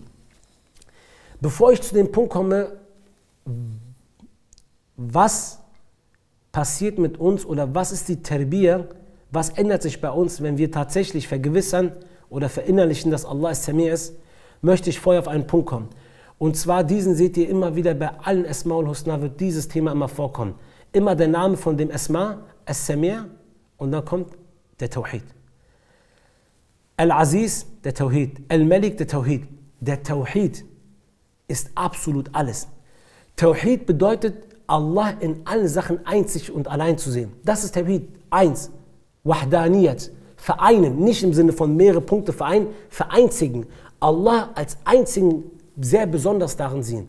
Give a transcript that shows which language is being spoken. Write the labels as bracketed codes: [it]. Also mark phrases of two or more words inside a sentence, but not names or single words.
[de] Bevor ich zu dem Punkt komme, was passiert mit uns oder was ist die Tarbiyah, was ändert sich bei uns, wenn wir tatsächlich vergewissern oder verinnerlichen, dass Allah As-Sami' ist, möchte ich vorher auf einen Punkt kommen. Und zwar diesen seht ihr immer wieder bei allen [ar] Asma'ul Husna, [de] wird dieses Thema immer vorkommen. Immer der Name von dem Asma, As-Sami' und dann kommt der Tawhid. Al-Aziz, der Tawhid. Al-Malik, der Tawhid. Der Tawhid ist absolut alles. Tawhid bedeutet, Allah in allen Sachen einzig und allein zu sehen. Das ist Tawhid. Eins. Wahdaniyat. Vereinen. Nicht im Sinne von mehrere Punkte vereinen. Vereinzigen. Allah als einzigen sehr besonders darin sehen.